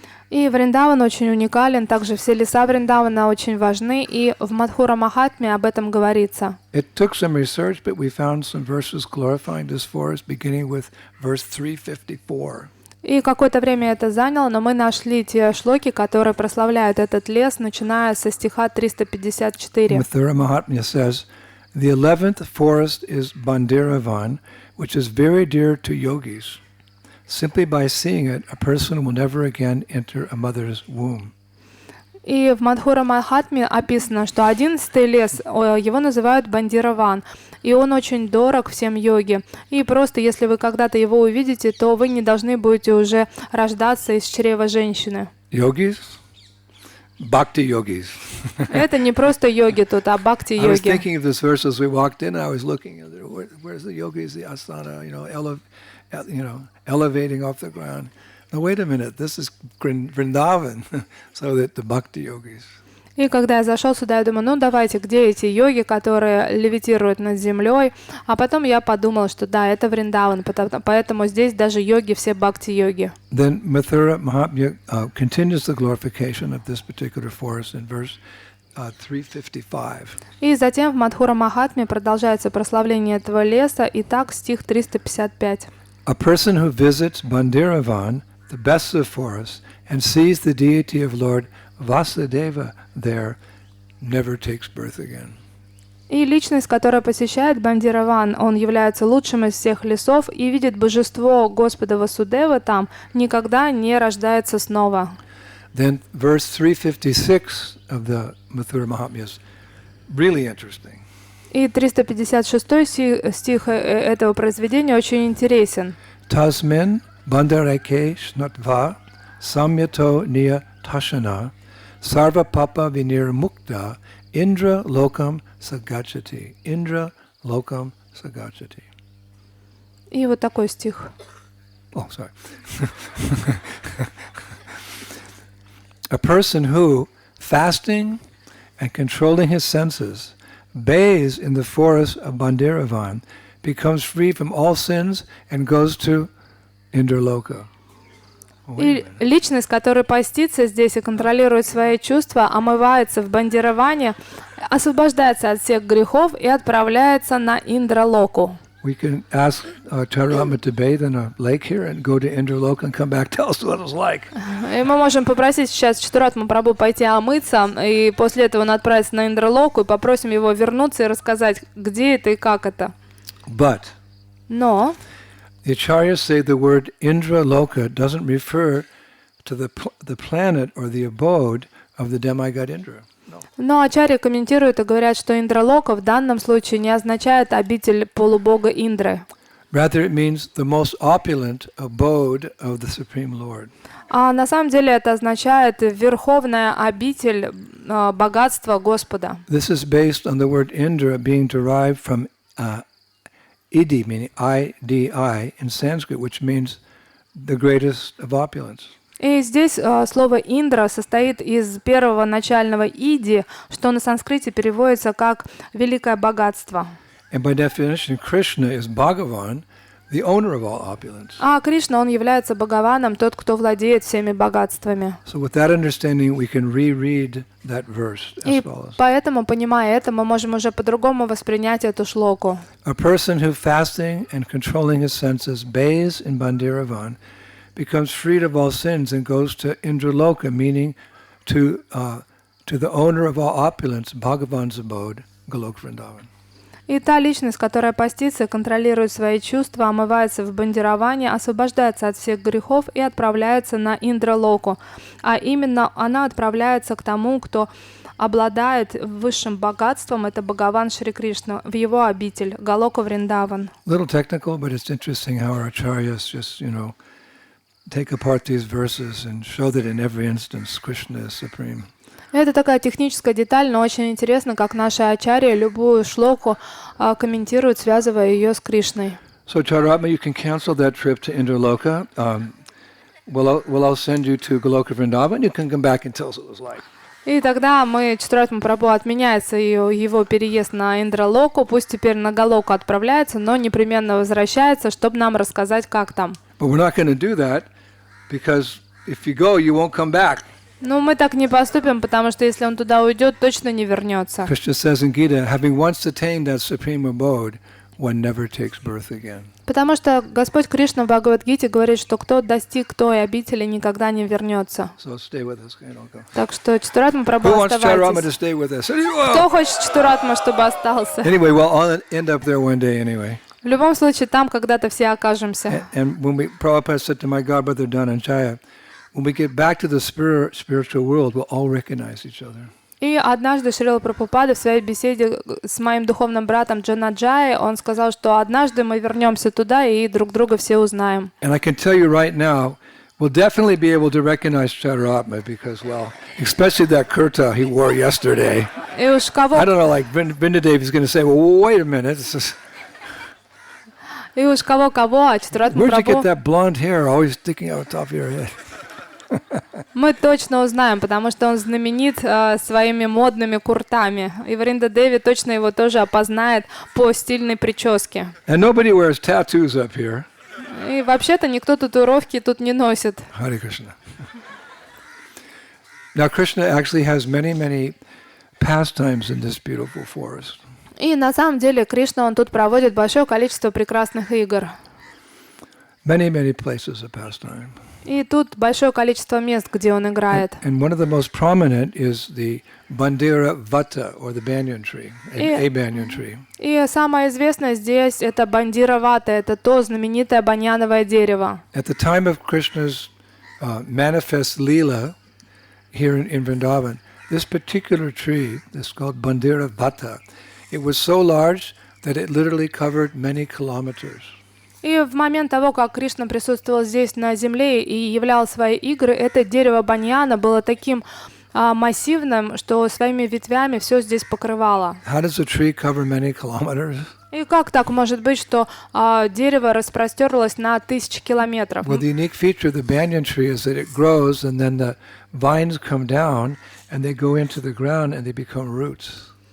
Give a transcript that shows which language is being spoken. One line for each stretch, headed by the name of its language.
Russian: И Вриндаван очень уникален, также все леса Вриндавана очень важны, и в Мадхура Махатме об этом говорится.
English: It took some research, but we found some verses glorifying this forest, beginning with verse 354.
Russian: И какое-то время это заняло, но мы нашли те шлоки, которые прославляют этот лес, начиная со стиха 354.
English: Mathura Mahatmya says, the 11th forest is Bhandiravan, which is very dear to yogis. Simply by seeing it, a person will never again enter a mother's womb.
Russian: И в Мадхура Махатме описано, что 11-й лес, его называют Бандираван, и он очень дорог всем йоги. И просто, если вы когда-то его увидите, то вы не должны будете уже рождаться из чрева женщины.
English: Yogis? Bhakti yogis.
Russian: Это не просто йоги тут, а бхакти
English: I was
Russian: йоги.
English: thinking of this verse as we walked in. I was looking, where's the yogis, the asana, elevating off the ground. Now wait a minute, this is Vrindavan, so that the bhakti yogis.
Russian: И когда я зашел сюда, я думаю, ну давайте, где эти йоги, которые левитируют над землей? А потом я подумал, что да, это Вриндаван, поэтому здесь даже йоги, все бхакти-йоги.
English: Then Mathura Mahatmya continues the glorification of this particular forest in verse 355.
Russian: И затем в Мадхура Махатме продолжается прославление этого леса, и так стих 355.
English: A person who visits Bhandiravan, the best of forests, and sees the deity of Lord Vasudeva there, never takes birth again.
Russian: И личность, которая посещает Бандираван, он является лучшим из всех лесов и видит божество Господа Васудевы там, никогда не рождается снова.
English: Then verse 356 of the Mathura Mahatmya is really interesting.
Russian: И 356 стих этого произведения очень интересен.
Sanskrit: Tasmin bandarake shnatva samyato niya tashana sarva papa vinir mukta indra lokam sagachati. Indra lokam sagachati.
Russian: И вот такой стих.
English: Oh, sorry. A person who, fasting and controlling his senses, bathes in the forest of Bhandiravan, becomes free from all sins and goes to Indraloka.
Russian: И личность, которая постится здесь и контролирует свои чувства, омывается в Бандираване, освобождается от всех грехов и отправляется на Индралоку.
English: We can ask Charama to bathe in a lake here and go to Indraloka and come back, tell us what it's like.
Russian: И мы можем попросить сейчас Чатуратму Прабху пойти омыться, и после этого он отправится на Индралоку, и попросим его вернуться и рассказать, где это и как это. Но
English: the acharyas say the word Indraloka doesn't refer to the planet or the abode of the demigod Indra.
Russian: Но ачарьи комментируют и говорят, что Индралока в данном случае не означает обитель полубога Индры.
English: Rather, it means the most opulent abode of the Supreme Lord.
Russian: А на самом деле это означает верховная обитель богатства Господа.
English: This is based on the word Indra being derived from idi, meaning I-D-I in Sanskrit, which means the greatest of opulence.
Russian: И здесь слово «индра» состоит из первого начального «иди», что на санскрите переводится как «великое богатство».
English: And by definition, Krishna is Bhagavan, the owner of all opulence.
Russian: А Кришна, он является Бхагаваном, тот, кто владеет всеми богатствами.
English: So with that understanding, we can reread that verse as
Russian: И
English: follows.
Russian: поэтому, понимая это, мы можем уже по-другому воспринять эту шлоку.
English: A person who fasting and controlling his senses bathes in Bhandiravan becomes freed of all sins and goes to Indraloka, meaning to the owner of all opulence, Bhagavan's abode, Golok Vrindavan.
Russian: И та личность, которая постится, контролирует свои чувства, омывается в Бандираване, освобождается от всех грехов и отправляется на Индралоку. А именно она отправляется к тому, кто обладает высшим богатством, это Бхагаван Шри Кришна, в его обитель, Галока Вриндаван.
English: Little technical, but it's interesting how our acharyas just, take apart these verses and show that in every instance Krishna is supreme.
Russian: Это такая техническая деталь, но очень интересно, как наши ачарьи любую шлоку комментируют, связывая ее с Кришной.
English: So Charatma, you can cancel that trip to Indraloka. We'll send you to Goloka Vrindavan. You can come back and tell us what it was like.
Russian: И тогда Чатуратма Прабху отменяется его переезд на Индралоку, пусть теперь на Галоку отправляется, но непременно возвращается, чтобы нам рассказать, как там.
English: But we're not going to do that because if you go, you won't come back.
Russian: Ну, мы так не поступим, потому что если он туда уйдет, точно не вернется.
English: Krishna says in Gita, having once attained that supreme abode, one never takes birth again.
Russian: Потому что Господь Кришна в Бхагавад-гите говорит, что кто достиг той обители, никогда не вернется.
English: So stay with us. Okay, don't go.
Russian: Так что Чатуратма Прабху,
English: Who wants Chaturama to
Russian: оставайтесь.
English: stay with us?
Russian: Кто хочет Чатуратма, чтобы остался?
English: Anyway, we'll all end up there one day anyway.
Russian: В любом случае, там когда-то все окажемся.
English: And when Prabhupada said to my godbrother Dhananjaya, when we get back to the spiritual world, we'll all recognize each other.
Russian: И однажды Шрила Прабхупада в своей беседе с моим духовным братом Джанаджай, он сказал, что однажды мы вернемся туда и друг друга все узнаем.
English: And I can tell you right now, we'll definitely be able to recognize Chaturama because, well, especially that kurta he wore yesterday.
Russian: И уж кого,
English: I don't know, like Vrindavan is going to say, well, wait a minute.
Russian: а Чатуратма
English: Where'd you get
Russian: Прабху
English: that blonde hair always sticking out top of your head?
Russian: мы точно узнаем, потому что он знаменит своими модными куртами. И Вринда Деви точно его тоже опознает по стильной прическе.
English: And nobody wears tattoos up here.
Russian: И вообще-то никто татуировки тут не носит.
English: Hare Krishna. Now Krishna actually has many, many pastimes in this beautiful forest.
Russian: И на самом деле Кришна, он тут проводит большое количество прекрасных игр.
English: Many, many places of pastime.
Russian: И тут большое количество мест, где он играет.
English: And one of the most prominent is the Bandira Vata, or the banyan tree, a banyan tree.
Russian: И самое известное здесь это Бандировата, это то знаменитое баньяновое дерево.
English: At the time of Krishna's manifest Leela here in Vrindavan, this particular tree, this called Bandira Vata, it was so large that it literally covered many kilometers.
Russian: И в момент того, как Кришна присутствовал здесь на земле и являл свои игры, это дерево баньяна было таким массивным, что своими ветвями все здесь покрывало.
English: How does a tree cover many kilometers?
Russian: И как так может быть, что дерево распростерлось на 1000 километров?
English: Well, the unique feature of the banyan tree is that it grows and then the vines come down and they go into the ground and they become roots.